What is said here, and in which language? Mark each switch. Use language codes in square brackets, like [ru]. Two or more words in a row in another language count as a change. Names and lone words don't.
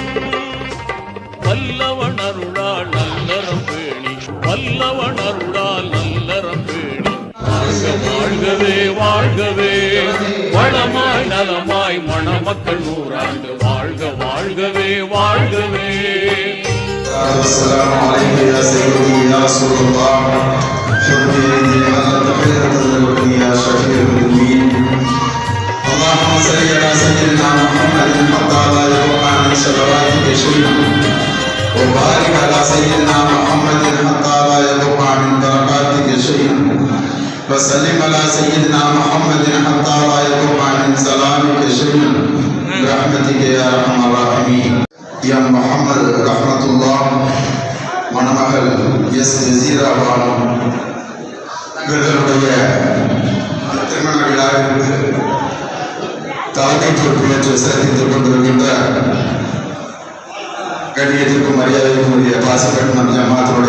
[ta] வல்லவன் அருளால் நல்லறம் பேணி, வல்லவன் அருளால் நல்லறம் பேணி வாழ்க வாழ்கவே வாழ்கவே. வளமாய் நலமாய் மணமக்கள் நூறாண்டு வாழ்க வாழ்கவே வாழ்கவே. [ar] السلام عليك يا سيدي يا رسول الله. حبي أن تحية لك يا شفيع المذنبين. اللهم صل على سيدنا محمد حتى لا يقع من صلواتك شيء، وبارك على سيدنا محمد حتى لا يقع من بركاتك شيء، وسلم على سيدنا محمد حتى لا يقع من سلامك شيء برحمتك يا ارحم الراحمين. يا محمد رحمة الله. [ta] மணமகள் எஸ் ஜசீரா பானு இவர்களுடைய திருமண விழாவிற்கு தலைமை பொறுப்பேற்று சிறப்பித்துக் கொண்டிருக்கின்ற கண்ணியத்திற்கும் மரியாதைக்கும் உரிய பாசப்பட்டினம் ஜமாத்தினுடைய